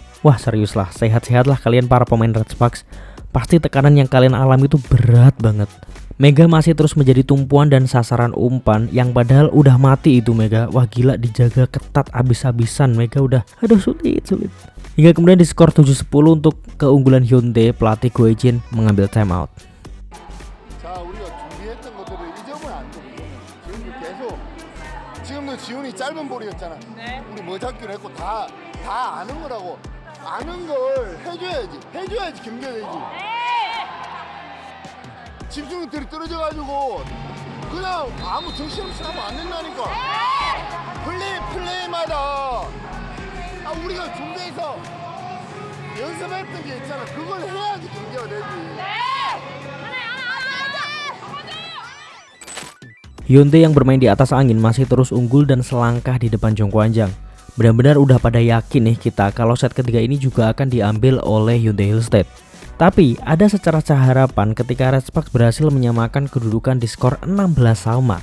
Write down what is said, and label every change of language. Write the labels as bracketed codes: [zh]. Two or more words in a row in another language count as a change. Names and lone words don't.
[id] Wah serius lah, sehat-sehatlah kalian para pemain Red Sparks. Pasti tekanan yang kalian alami itu berat banget. Mega masih terus menjadi tumpuan dan sasaran umpan yang padahal udah mati itu Mega. Wah gila, dijaga ketat abis-abisan. Mega udah aduh sulit. Hingga kemudian di skor 7-10 untuk keunggulan Hyundai, pelatih Goichen mengambil timeout. [ko] 지금도 지훈이 짧은 볼이었잖아. 우리 뭐 잡기로 했고 다 아는 거라고. 아는 걸 해줘야지 경계되지. 집중력들이 떨어져가지고 그냥 아무 정신없이 하면 안 된다니까. 플레이마다 우리가 준비해서 연습했던 게 있잖아. 그걸 해야지 경계가 되지. [id] Hyundai yang bermain di atas angin masih terus unggul dan selangkah di depan Jongkwanjang. Benar-benar udah pada yakin nih kita kalau set ketiga ini juga akan diambil oleh Hyundai Hillstead. Tapi ada secercah harapan ketika Red Sparks berhasil menyamakan kedudukan di skor 16 sama.